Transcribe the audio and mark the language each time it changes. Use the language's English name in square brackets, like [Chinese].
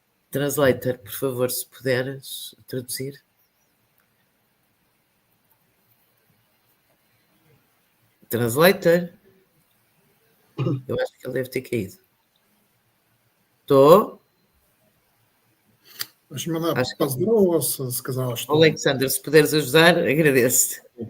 [Portuguese] Translator, por favor, se puderes traduzir. Translator. Eu acho que ele deve ter caído. Estou? [Russian] Она поздоровалась, сказала, что... [Portuguese] Alexander, se puderes ajudar, agradeço-te.